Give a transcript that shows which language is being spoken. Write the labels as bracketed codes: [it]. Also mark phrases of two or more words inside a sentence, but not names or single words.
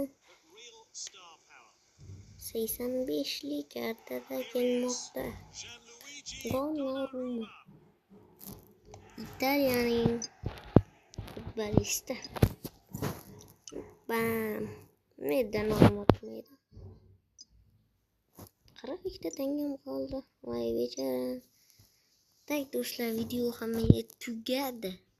[en] But real star power. [uz] 85'lik kartada kelmoqda. Gianluigi Donnarumma. Italiyaning futbolisti. [tr] Bam. Neden olmadı? [uz] 42 tangam qoldi. Voy bechara. Tak do'stlar, video hammaga tugadi.